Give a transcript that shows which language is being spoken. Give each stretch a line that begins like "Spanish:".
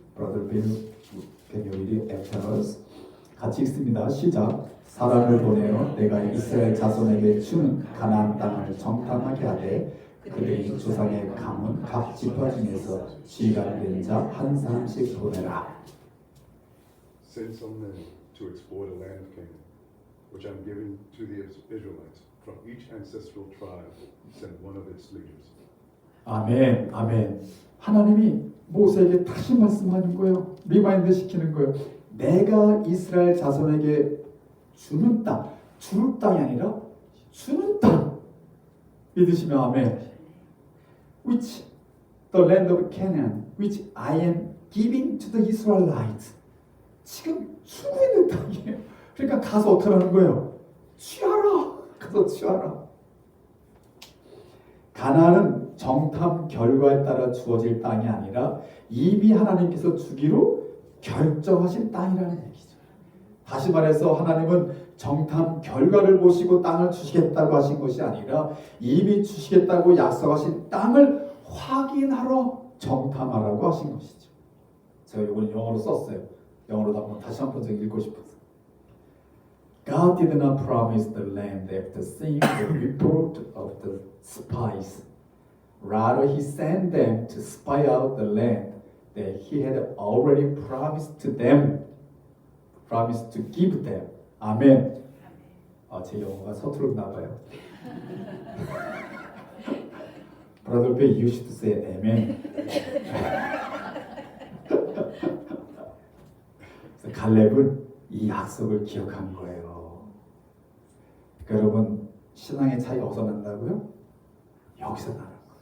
English: Brother Bill, can you read it after us?
Korean: 같이 읽습니다. 시작. 사람을 보내어 내가 이스라엘 자손에게 주는 가나안 땅을 정탐하게 하되 그들의 조상의 가문 각 지파 중에서 지가 된 자 한 사람씩 보내라.
English: Send some men to explore the land of Canaan, which I'm giving to the Israelites. From each ancestral tribe, send one of its leaders.
Korean: 아멘, 아멘. 하나님이 모세에게 다시 말씀하는 거예요. 리마인드 시키는 거예요. 내가 이스라엘 자손에게 주는 땅, 줄 땅이 아니라 주는 땅. 믿으시면 아멘.
English: Which the land of Canaan, which I am giving to the Israelites.
Korean: 지금 주고 있는 땅이에요. 그러니까 가서 어떻게 하는 거예요? 취하라. 가서 취하라. 가나안은 정탐 결과에 따라 주어질 땅이 아니라 이미 하나님께서 주기로 결정하신 땅이라는 얘기죠. 다시 말해서 하나님은 정탐 결과를 보시고 땅을 주시겠다고 하신 것이 아니라 이미 주시겠다고 약속하신 땅을 확인하러 정탐하라고 하신 것이죠. 제가 이거는 영어로 썼어요. 영어로 다시 한번 읽고 싶어서.
English: God did not promise the land after seeing the report of the spies. Rather, He sent them to spy out the land that He had already promised to them, promised to give them.
Korean: 아멘. 제 영어가 서투르나 봐요.
English: Brother Bill, you should say amen.
Korean: 갈렙은 이 약속을 기억한 거예요. 그러니까 여러분, 신앙의 차이가 어디서 난다고요? 여기서 나는 거예요.